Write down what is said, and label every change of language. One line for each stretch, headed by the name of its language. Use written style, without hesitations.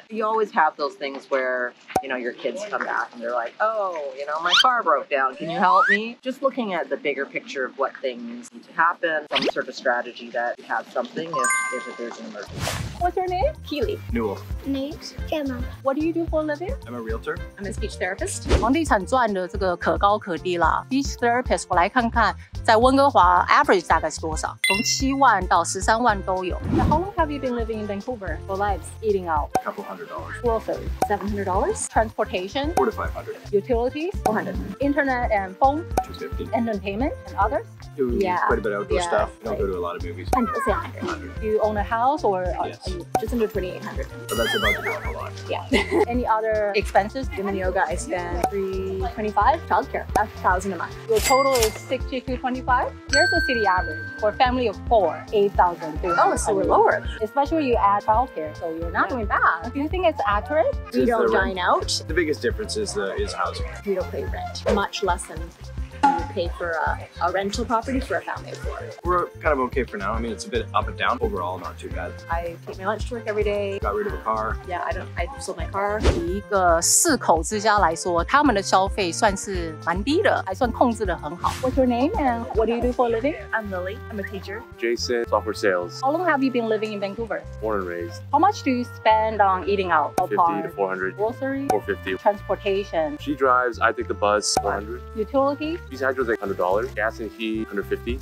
English: You always have those things where, you know, your kids come back and they're like, oh, you know, my car broke down. Can you help me? Just looking at the bigger picture of what things need to happen, some sort of strategy that you have something if there's an emergency. What's your name? Keely. Newell. Nate. Gemma. What do you do for a living? I'm a realtor. I'm a speech therapist.
Chinese: 房地产赚的这个可高可低啦。Speech therapist， 我来看看在温哥华 average 大概是多少？从7万到13万都有。
English: Now, how long have you been living in Vancouver? For lives, eating out, A couple $100. groceries, $700. transportation, $400 to $500. utilities, $400. internet and phone, $250. entertainment, and others. Do Yeah. quite a bit of outdoor Yeah, stuff. Don't like- go to a lot of movies. And let's say 100. 100. Do you own a house or Yes. are you, Just under 2,800. But that's about to go up a lot. Yeah. any other expenses? Gym and yoga, I spend $325. Childcare, that's $1,000 a month. Your total is $6,225. Here's the city average for a family of 4, $8,300. Oh, so we're lower. Especially you add childcare, so you're not doing bad. Do you think it's accurate? We Is don't the rent- dine out. The biggest difference is housing. We don't pay rent. Much less than you would pay for a rental property for a family of 4. We're kind of okay for now. I mean, it's a bit up and down. Overall, not too bad. I take my lunch to work every day. Got rid of a car. Yeah, I sold my car.
Chinese: 以一个4口之家来说，他们的消费算是蛮低的，还算控制得很好。
English: What's your name and what do you do for a living? I'm Lily. I'm a teacher. Jason, software sales, How long have you been living in Vancouver? born and raised, How much do you spend on eating out? 50 to 400, Groceries, 450. transportation, She drives, I take the bus, 400. utilities. She's hydro's like $100. Gas and heat, 150.